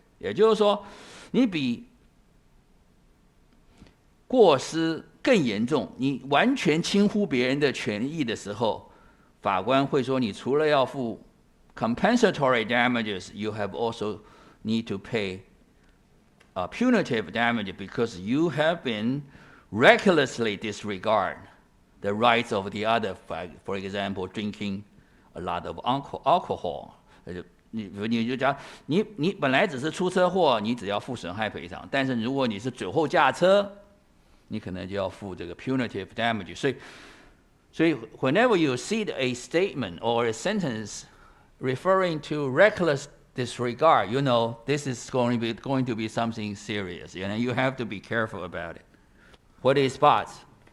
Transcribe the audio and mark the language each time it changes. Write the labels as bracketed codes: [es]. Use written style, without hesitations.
[zh] 也就是说，你比过失更严重，你完全轻忽别人的权益的时候，法官会说，你除了要付 [en] compensatory damages, you have also need to pay punitive damage because you have been recklessly disregard the rights of the other. For example, drinking a lot of alcohol. [zh] 你就讲，你本来只是出车祸，你只要付损害赔偿，但是如果你是酒后驾车，你可能就要付这个 punitive damage。所以 [en] whenever you see a statement or a sentence referring to reckless disregard, you know this is going to be something serious. You know, you have to be careful about it. What is bots?